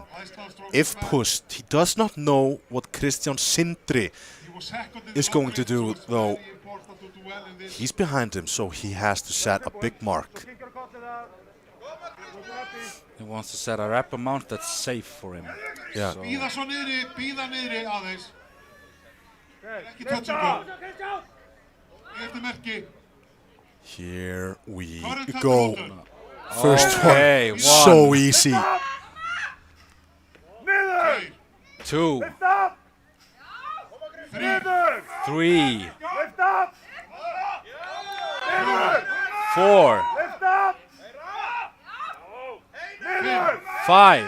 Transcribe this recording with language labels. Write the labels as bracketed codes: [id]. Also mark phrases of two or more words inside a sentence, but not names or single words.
[en] If pushed, he does not know what Kristján Sindri is going to do, though. He's behind him, so he has to set a big mark. He wants to set a rep amount that's safe for him. Yeah. So [is] Bíða svo niðri, bíða niðri aðeins. Ekki touchable. Þetta merki. [en] Here we Current title go. holder. First Okay, one. one. So easy. Okay. 2, Three. 3, 4, 5,